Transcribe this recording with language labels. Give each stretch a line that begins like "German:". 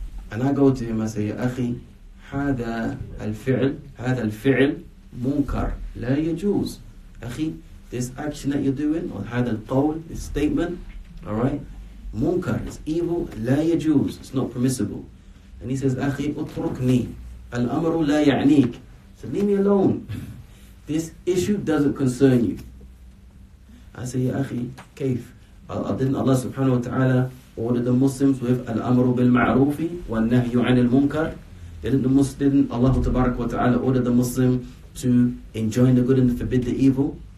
English: And I go to him, I say,
Arabic: يا أخي هذا الفعل munkar. لا يجوز. أخي,
English: this action that you're doing, or
Arabic: هذا القول,
English: this statement, alright, munkar, it's evil,
Arabic: لا يجوز,
English: it's not permissible. And he says,
Arabic: أخي, اتركني, الأمر لا يعنيك.
English: So leave me alone. This issue doesn't concern you. I say, Ya
Arabic: أخي, كيف?
English: Didn't Allah subhanahu wa ta'ala order the Muslims with al-amru bil-ma'rufi wal-nahyu 'anil munkar? Didn't Allah tabarak wa ta'ala order the Muslim to enjoin the good and forbid the evil?